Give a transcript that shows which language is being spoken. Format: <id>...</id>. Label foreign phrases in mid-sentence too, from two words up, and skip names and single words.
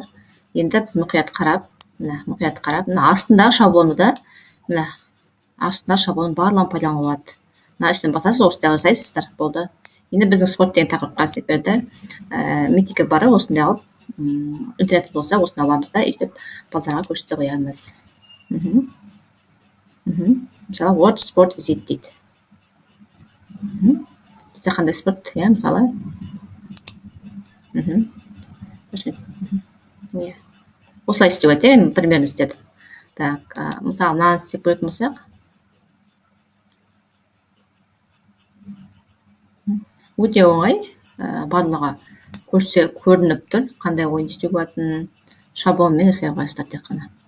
<kk>Енді біз мұқият қарап, мына астындағы шаблоны да, мына астындағы шаблоны барлығын пайдалануға болады. Мына үстінен басасыз, осындай жасайсыздар, болды. Енді біздің спорт деген тақырыпқа істеп берді. Митиге барып, осындай алып, интернет болса, осыны аламыз да, өйтіп балдарға көрсете қоямыз. Мысалы,</kk> <en>what sport is it дейді.</en> <kk>Бізде қандай спорт, мысалы. Осылай істеу керек, примерно істедім. Так, мысалы, мынаны істеп көретін болсақ. Өте оңай, барлығы көрініп тұр, қандай ойын істеу болатынын шаблонмен жасай қойсыздар тек қана.</kk>